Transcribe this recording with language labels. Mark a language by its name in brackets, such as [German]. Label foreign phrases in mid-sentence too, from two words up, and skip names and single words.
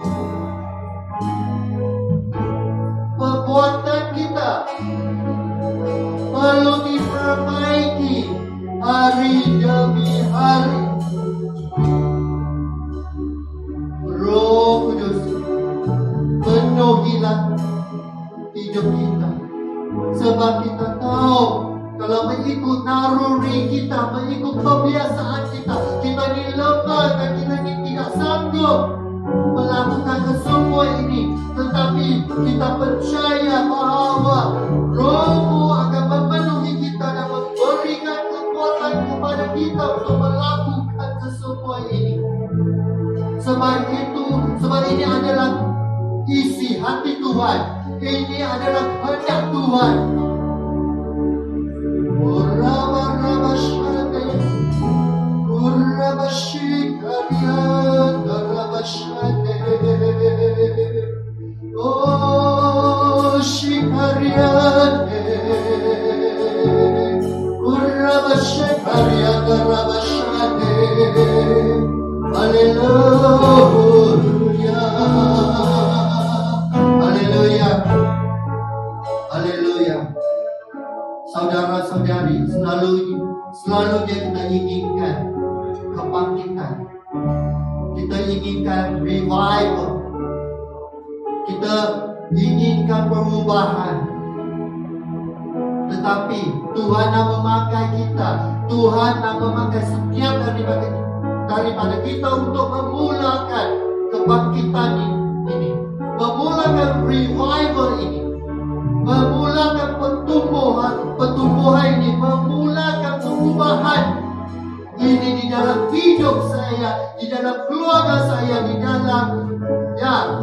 [Malay] Perbuatan kita perlu diperbaiki hari demi hari. Roh Kudus, penuhilah hidup kita, sebab kita tahu kalau mengikut naluri kita, mengikut kebiasaan kita, kita ni lemah dan kita ni tidak sanggup melakukan kesemua ini. Tetapi kita percaya bahawa Roh-Mu akan memenuhi kita dan memberikan kekuatan kepada kita untuk melakukan kesemua ini. Sebab ini adalah isi hati Tuhan. Ini adalah kehendak Tuhan. Oh, shikariane, urabashikariane, rabashane. Haleluya, haleluya, haleluya. Saudara-saudari, selalu kita inginkan kebangkitan, kita inginkan revival, kita inginkan perubahan. Tetapi Tuhan nak memakai kita, Tuhan nak memakai setiap daripada kita untuk memulakan kebangkitan ini, memulakan revival ini, memulakan pertumbuhan ini, memulakan perubahan ini di dalam hidup saya, di dalam keluarga saya, di dalam